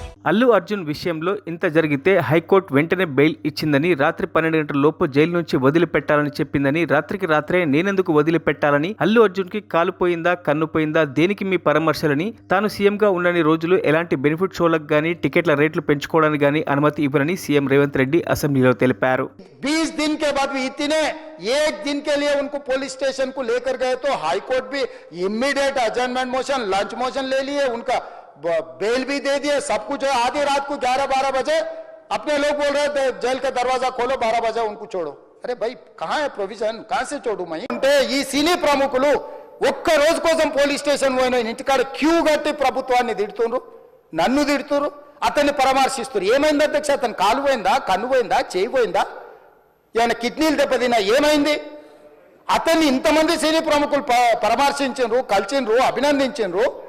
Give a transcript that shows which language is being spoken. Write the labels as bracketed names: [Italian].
[Telugu] అల్లు అర్జున్ విషయంలో ఇంత జరిగితే హైకోర్టు వెంటనే బెయిల్ ఇచ్చిందని, రాత్రి 12 గంటల లోపు జైలు నుంచి వదిలిపెట్టాలని చెప్పిందని, రాత్రికి రాత్రే నేనెందుకు వదిలిపెట్టాలని, అల్లు అర్జున్కి కాలు పోయిందా కన్ను పోయిందా దేనికి మీ పరామర్శలని, తాను సీఎంగా ఉన్నన్ని రోజులు ఎలాంటి బెనిఫిట్ షోలకు గానీ టికెట్ల రేట్లు పెంచుకోవడానికి గానీ అనుమతి ఇవ్వరని సీఎం రేవంత్ రెడ్డి అసెంబ్లీలో తెలిపారు. [Hindi] 20 दिन के बाद भी इतने एक दिन के लिए उनको पुलिस स्टेशन को लेकर गए तो हाईकोर्ट भी इमीडिएट अजर्नमेंट मोशन, लंच मोशन ले लिए, उनका बेल भी दे दिए, सब कुछ है. आधी रात को 11-12 बजे अपने लोग बोल रहे थे जेल का दरवाजा खोलो, 12 बजे उनको छोड़ो. अरे भाई कहाँ है प्रोविजन, कहाँ से छोड़ू मैं? [Telugu] అంటే ఈ సినీ ప్రముఖులు ఒక్క రోజు కోసం పోలీస్ స్టేషన్ పోయిన ఇంటికాడ క్యూ కట్టి ప్రభుత్వాన్ని తిడుతుండ్రు, నన్ను తిడుతురు, అతన్ని పరామర్శిస్తున్నారు. ఏమైంది అధ్యక్ష? అతను కాలు పోయిందా, కన్ను పోయిందా, చేయి పోయిందా, ఏమైనా కిడ్నీలు దెబ్బతిన్నా, ఏమైంది? అతన్ని ఇంతమంది సినీ ప్రముఖులు పరామర్శించారు, కలిసిండ్రు, అభినందించారు.